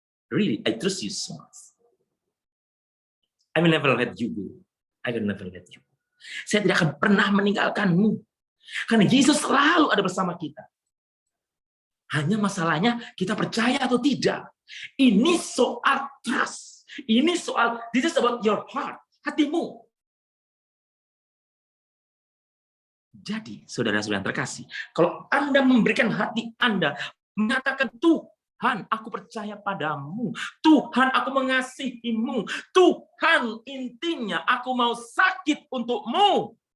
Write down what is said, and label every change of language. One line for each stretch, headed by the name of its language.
English: Really, I trust you so much. I will never let you go. I will never let you go.
Indonesian: Saya tidak akan pernah meninggalkanmu. Karena Yesus selalu ada bersama kita. Hanya masalahnya kita percaya atau tidak. Ini soal trust. Ini soal,
English: this is about your heart.
Indonesian: Hatimu. Jadi, saudara-saudara yang terkasih, kalau Anda memberikan hati Anda, mengatakan, Tuhan, aku percaya padamu. Tuhan, aku mengasihimu. Tuhan, intinya aku mau sakit untukmu.